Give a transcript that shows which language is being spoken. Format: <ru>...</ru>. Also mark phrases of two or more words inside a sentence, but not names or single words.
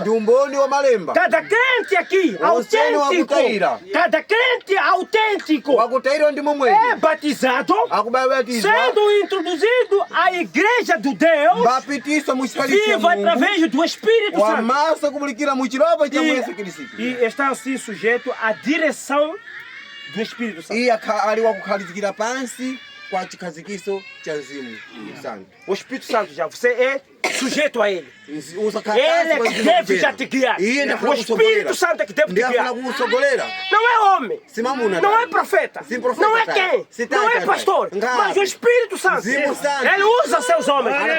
<pt>Cada crente aqui, autêntico, é batizado, sendo introduzido à Igreja do Deus viva através do Espírito Santo. E está assim sujeito à direção do Espírito Santo.</pt> <ny>kwa chikazikiso cha Mzimu Santo.</ny> <pt>O Espírito Santo já, você é sujeito a ele. Usa Ele é que deve já te guiar. O Espírito Santo é que deve te guiar. Não é homem. Não é profeta. Não é quem. Não é pastor. Mas o Espírito Santo. Ele usa seus homens.</pt>